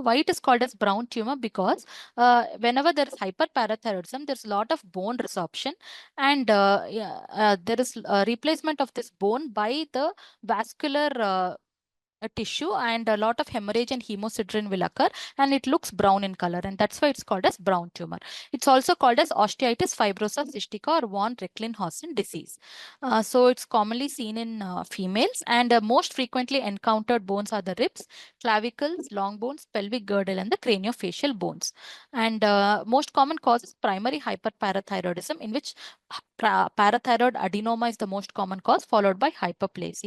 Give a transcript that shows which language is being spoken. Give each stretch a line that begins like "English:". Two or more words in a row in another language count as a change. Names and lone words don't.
English: Why it is called as brown tumor? Because whenever there is hyperparathyroidism, there's a lot of bone resorption, and there is a replacement of this bone by the vascular a tissue, and a lot of hemorrhage and hemosiderin will occur, and it looks brown in color, and that's why it's called as brown tumor. It's also called as osteitis fibrosa cystica or von Recklinghausen disease. So it's commonly seen in females, and most frequently encountered bones are the ribs, clavicles, long bones, pelvic girdle, and the craniofacial bones. And most common cause is primary hyperparathyroidism, in which parathyroid adenoma is the most common cause, followed by hyperplasia.